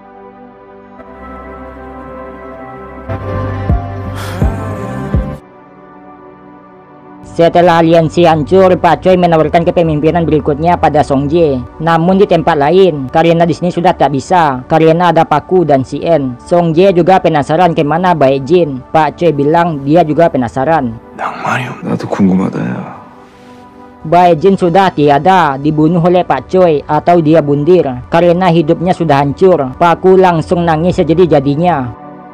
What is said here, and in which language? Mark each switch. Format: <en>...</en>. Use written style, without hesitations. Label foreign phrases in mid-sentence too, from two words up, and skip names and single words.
<id>Setelah aliansi hancur, Pak Choi menawarkan kepemimpinan berikutnya pada Song Jae. Namun di tempat lain, karena di sini sudah tak bisa, karena ada Paku dan Si En. Song Jae juga penasaran kemana Bae Jin. Pak Choi bilang dia juga penasaran.</id> <ko>나도 궁금하다 야.</ko> <id>Bae Jin sudah tiada, dibunuh oleh Pak Choi atau dia bundir karena hidupnya sudah hancur. Paku langsung nangis sejadi-jadinya.</id>